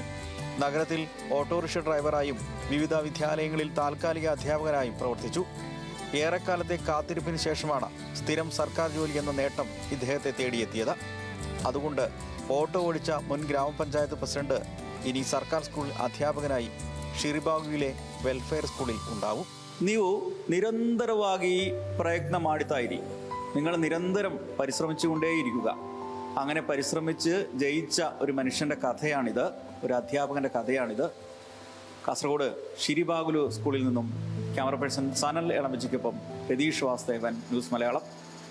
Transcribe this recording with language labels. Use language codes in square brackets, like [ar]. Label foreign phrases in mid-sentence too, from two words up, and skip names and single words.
[ml] നഗരത്തിൽ ഓട്ടോറിക്ഷ ഡ്രൈവറായും വിവിധ വിദ്യാലയങ്ങളിൽ താൽക്കാലിക അധ്യാപകനായും പ്രവർത്തിച്ചു. ഏറെക്കാലത്തെ കാത്തിരിപ്പിന് ശേഷമാണ് സ്ഥിരം സർക്കാർ ജോലി എന്ന നേട്ടം ഇദ്ദേഹത്തെ തേടിയെത്തിയത്. അതുകൊണ്ട് ഓട്ടോ ഓടിച്ച മുൻ ഗ്രാമപഞ്ചായത്ത് പ്രസിഡന്റ് ഇനി സർക്കാർ സ്കൂൾ അധ്യാപകനായി ഷിറിബಾಗುವಿലെ വെൽഫെയർ ಸ್ಕೂಲಿൽ ഉണ്ടാവും. [kn] ನೀವು ನಿರಂತರವಾಗಿ ಪ್ರಯತ್ನ ಮಾಡ್ತಾ ಇರಿ. [ml] നിങ്ങൾ നിരന്തരം പരിശ്രമിച്ചുകൊണ്ടേയിരിക്കുക. അങ്ങനെ പരിശ്രമിച്ച് ജയിച്ച ഒരു മനുഷ്യൻ്റെ കഥയാണിത്, ഒരു അധ്യാപകൻ്റെ കഥയാണിത്. കാസർഗോഡ് ഷിരിബാഗുലു സ്കൂളിൽ നിന്നും ക്യാമറ പേഴ്സൺ സനൽ എളമജിക്കൊപ്പം രതീഷ് വാസുദേവൻ, ന്യൂസ് മലയാളം.